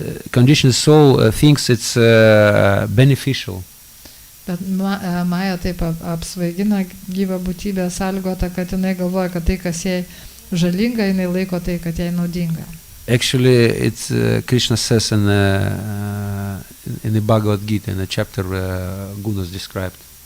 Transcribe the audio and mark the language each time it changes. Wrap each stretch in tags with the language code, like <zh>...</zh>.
<en>Conditioned soul thinks it's beneficial.</en> <lt>Bet Maja taip apsvaigina gyvą būtybę sąlygota, kad jinai galvoja, kad tai, kas jai žalinga, jinai laiko tai, kad jai naudinga.</lt> <en>Actually, it's Krishna says in the Bhagavad Gita, in the chapter Gunas described.</en>